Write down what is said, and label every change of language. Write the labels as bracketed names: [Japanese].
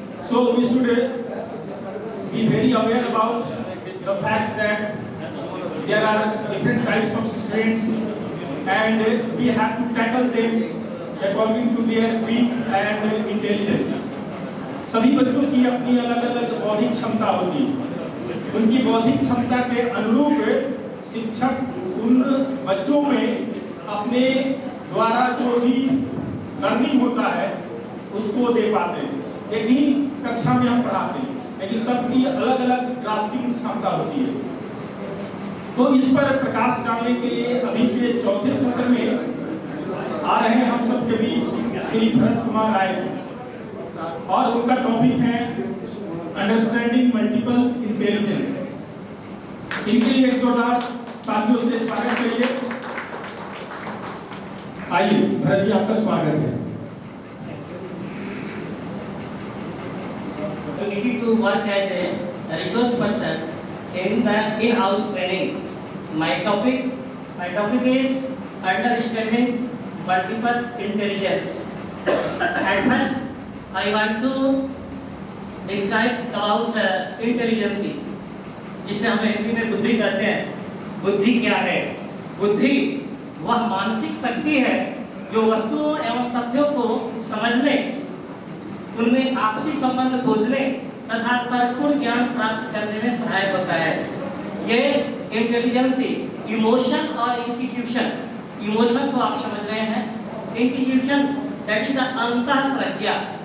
[English] So we should be very aware about the fact that there are different types of students and we have to tackle them according to their weak and intelligence. [Hindi] सभी बच्चों की अपनी अलग अलग बौद्धिक क्षमता होती है। उनकी बौद्धिक क्षमता के अनुरूप शिक्षक उन बच्चों में अपने द्वारा जो भी लर्निंग होता है उसको दे पाते हैं। एक ही कक्षा में हम पढ़ाते हैं, लेकिन सबकी अलग अलग ग्रास्पिंग क्षमता होती है। तो इस पर प्रकाश डालने के लिए अभी के चौथे सत्र में आ रहे हैं हम सबके बीच श्री भरत कुमार राय और उनका टॉपिक है अंडरस्टैंडिंग मल्टीपल इंटेलिजेंस। इनके लिए एक जोरदार तालियों से स्वागत करिए। आइए भरत जी, आपका स्वागत है। [English] We need to work as a resource person in the in-house training. My topic is understanding multiple intelligence. At first, I want to describe about intelligence, [Hindi] जिसे हम हिंदी में बुद्धि कहते हैं। बुद्धि क्या है? बुद्धि वह मानसिक शक्ति है जो वस्तुओं एवं तथ्यों को समझने, उनमें आपसी संबंध खोजने तथा तर्कपूर्ण ज्ञान प्राप्त करने में सहायक होता है। ये इंटेलिजेंस इमोशन और इंस्टीट्यूशन, इमोशन को आप समझ रहे हैं, इंस्टीट्यूशन दैट इज अंतः प्रज्ञा।